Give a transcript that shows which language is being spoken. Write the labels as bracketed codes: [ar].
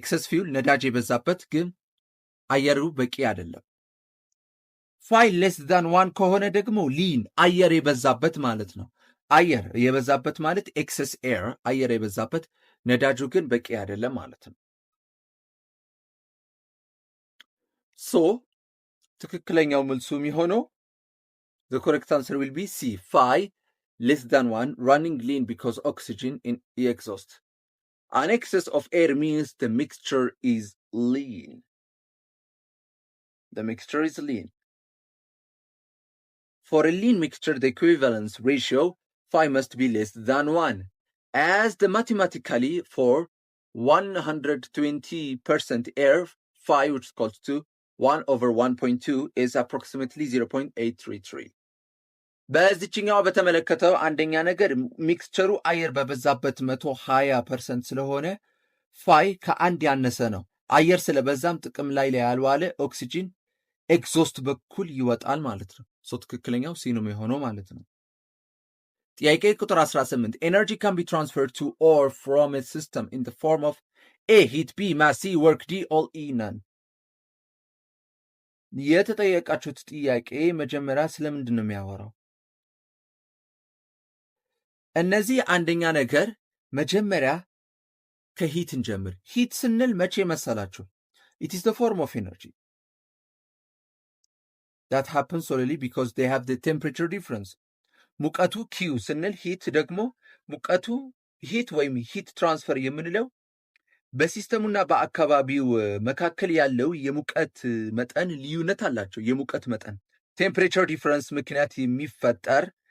[am] ፊውል ነዳጅ የበዛበት ግን አየሩ በቂ አይደለም። phi less than 1 ከሆነ ደግሞ ሊን አየር የበዛበት ማለት ነው። አየር የበዛበት ማለት ኤክሰስ ኤር አየር የበዛበት ነዳጁ ግን በቂ አይደለም ማለት ነው። ሶ ትክክለኛው መልሱ የሚሆነው [en] the correct answer will be C, phi less than 1 running lean because oxygen in the exhaust. An excess of air means the mixture is lean. The mixture is lean. For a lean mixture, the equivalence ratio phi must be less than 1, as the mathematically for 120% air, phi which is equal to 1 over 1.2 is approximately 0.833. [am] በዚህኛው በተመለከተው አንደኛ ነገር ሚክስቸሩ አየር በበዛበት 120% ስለሆነ ፋይ ከአንድ ያነሰ ነው። አየር ስለበዛም ጥቅም ላይ ያልዋለ ኦክሲጂን ኤግዞስት በኩል ይወጣል ማለት ነው። ሶ ትክክለኛው ሲ ነው የሆነው ማለት ነው። ጥያቄ ቁጥር 18 [en] ኤነርጂ ካን ቢ ትራንስፈርድ ቱ ኦር ፍሮም ኤ ሲስተም ኢን ዘ ፎርም ኦፍ ኤ ሂት፣ ቢ ማስ፣ ሲ ወርክ፣ ዲ ኦል ኢ ነን። [am] የተጠየቃችሁት ጥያቄ መጀመሪያ ስለምንድን ነው የሚያወራው? እነዚህ አንደኛ ነገር መጀመሪያ ከሂት እንጀምር። ሂት ስንል መቼ መሰላችሁ? [en] it is the form of energy that happens solely because they have the temperature difference. [am] ሙቀቱ ኪው ስንል ሂት ደግሞ ሙቀቱ ሂት ወይም ሂት ትራንስፈር የምንለው በሲስተሙና በአካባቢው መካከል ያለው የሙቀት መጠን ልዩነት አላቸው። የሙቀት መጠን ቴምፕሬቸር ዲፍረንስ ምክንያት የሚፈጠር